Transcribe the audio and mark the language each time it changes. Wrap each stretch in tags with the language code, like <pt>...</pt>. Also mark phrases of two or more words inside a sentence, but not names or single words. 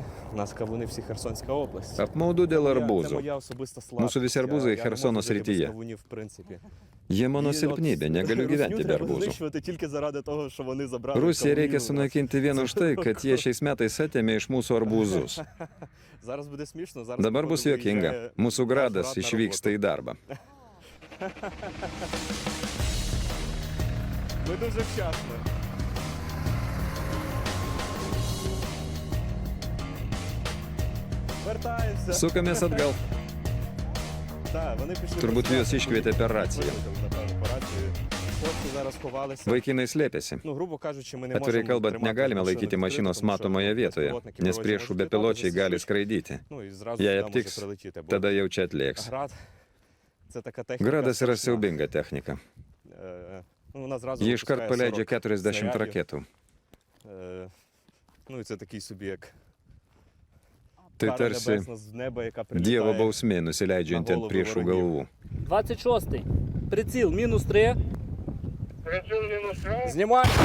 <uk>У нас кавуни всі Херсонська область.</uk> <lt>Apmaudu dėl</lt> <uk>Це</uk> <lt>arbūzų.</lt> <uk>моя особиста слабкість.</uk> <lt>Mūsų visi arbūzai</lt> <uk>Я не можу</uk> <lt>Херsono</lt> <uk>жити без</uk> <lt>srityje.</lt> <uk>кавунів, в принципі.</uk> <lt>Jie mano</lt> <uk>І</uk> <lt>silpnybė,</lt> <uk>от</uk> <lt>negaliu gyventi</lt> <uk>Русню</uk> <lt>be</lt> <uk>треба</uk> <lt>arbūzų.</lt> <uk>знищувати тільки заради того, що вони забрали</uk> <lt>Rusiją reikia</lt> <uk>кавунів у нас.</uk> <lt>sunaikinti vien už tai, kad jie šiais metais atėmė iš mūsų arbūzus.</lt> <uk>Зараз буде смішно, зараз</uk> <lt>Dabar bus</lt> <uk>походу</uk> <lt>juokinga.</lt> <uk>виїжджає</uk> <lt>Mūsų</lt> <uk>наш</uk> <lt>gradas</lt> <uk>брат на</uk> <lt>išvyksta į darbą.</lt> <uk>Ми дуже вчасно. Вертаємося.</uk> <lt>Sukamės atgal.</lt> <uk>Так, вони пішли.</uk> <lt>Turbūt</lt> <uk>на</uk> <lt>juos</lt> <uk>свято.</uk> <lt>iškvietė per raciją.</lt> <uk>Викликали, напевно, по рації. Хлопці зараз ховалися.</uk> <lt>Vaikinai slėpėsi.</lt> <uk>Ну, грубо кажучи, ми не</uk> <lt>Atvirai</lt> <uk>можемо</uk> <lt>kalbant,</lt> <uk>тримати</uk> <lt>negalime</lt> <uk>машину</uk> <lt>laikyti</lt> <uk>відкритою,</uk> <lt>mašinos</lt> <uk>тому що</uk> <lt>matomoje vietoje,</lt> <uk>безпілотники</uk> <lt>nes</lt> <uk>ворожі</uk> <lt>priešų</lt> <uk>можуть</uk> <lt>bepiločiai</lt> <uk>літати,</uk> <lt>gali</lt> <uk>десь</uk> <lt>skraidyti.</lt> <uk>Ну, і зразу</uk> <lt>Jei</lt> <uk>сюди може</uk> <lt>aptiks,</lt> <uk>прилетіти. Бо</uk> <lt>Tada jau čia atlėks.</lt> <uk>град – це така техніка.</uk> <lt>Gradas yra</lt> <uk>страшна.</uk> <lt>siaubinga technika.</lt> <uk>Ну, вона зразу</uk> <lt>Jie iškart</lt> <uk>випускає</uk> <lt>paleidžia</lt> <uk>40 40 снарядів.</uk> <lt>raketų.</lt> <uk>Ну, і це такий собі як</uk> <lt>Tai</lt> <uk>кара</uk> <lt>tarsi</lt> <uk>небесна з неба, яка</uk> <lt>Dievo</lt> <uk>прилітає.</uk> <lt>bausmė nusileidžianti ant priešų galvų.</lt> <uk>26-й. Приціл мінус 3. Знімай.</uk>